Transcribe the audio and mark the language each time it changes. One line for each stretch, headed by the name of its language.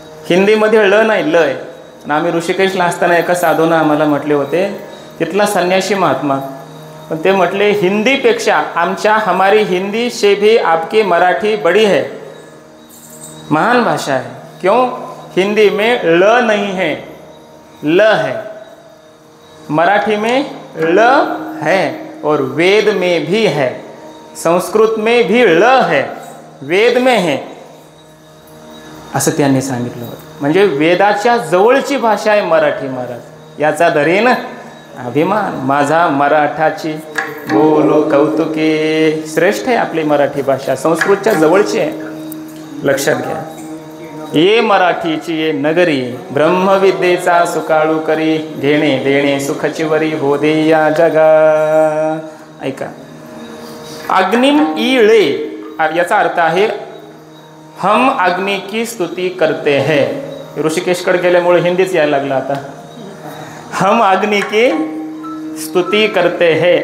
Marathi: हिंदीमध्ये ळ नाही, ल आहे. आम्ही ऋषिकेशला असताना एका साधूनं आम्हाला म्हटले होते, तिथला संन्यासी महात्मा, पण ते म्हटले हिंदीपेक्षा
Hindi: हमारी हिंदी से भी आपकी मराठी बड़ी है, महान भाषा है. क्यों? हिंदी में ल नहीं है, ल है. मराठी में ल है और वेद में भी है. संस्कृत में भी ल है, वेद में है,
Marathi: असं त्यांनी सांगितलं होतं. म्हणजे वेदाच्या जवळची भाषा आहे मराठी. महाराज याचा धरीन अभिमान, माझा मराठाची बोलो कौतुके. श्रेष्ठ आहे आपली मराठी भाषा, संस्कृतच्या जवळची आहे. लक्षात घ्या. ये मराठीची ये नगरी, ब्रह्मविद्येचा सुकाळू करी, घेणे देणे सुखची वरी, हो दे या जगा. ऐका, अग्निम ईळे याचा अर्थ आहे
Hindi: हम अग्नि की स्तुति करते हैं.
Marathi: ऋषिकेशकडे गेल्यामुळे हिंदीच यायला लागला आता.
Hindi: हम अग्नि की स्तुति करते हैं.